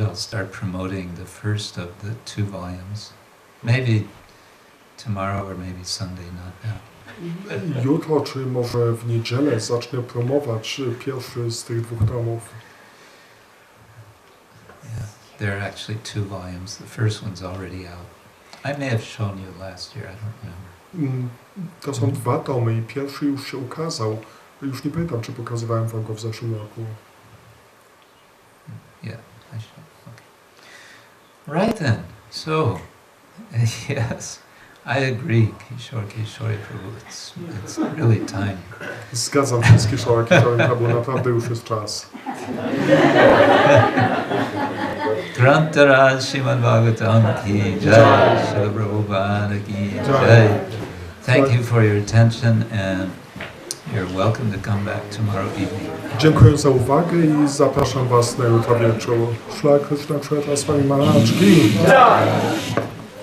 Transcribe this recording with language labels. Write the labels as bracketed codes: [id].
[en] I'll start promoting the first of the 2 volumes. Maybe tomorrow or maybe Sunday, not now. [pl] Jutro, czy może w niedzielę zacznę promować pierwszy z tych 2 tomów. [en] Yeah, there are actually 2 volumes. The first one's already out. I may have shown you last year, I don't remember. [pl] To są 2 tomy i pierwszy już się ukazał. Już nie pamiętam, czy pokazywałem wam go w zeszłym roku. [en] Yeah, I should. Okay. Right then. So, yes, I agree, Kishore Prabhu. It's really time. [pl] Zgadzam się z Kishore Prabhu, naprawdę już jest czas. [hi] Grantara Śrīmad Bhagavatam ki jai, Śrīla Prabhupada ki jai. [en] Thank you for your attention and You're welcome to come back tomorrow evening. [pl] Dziękuję za uwagę i zapraszam Was na jutro wieczór. Krishna Kshetra Swami-Przeglad.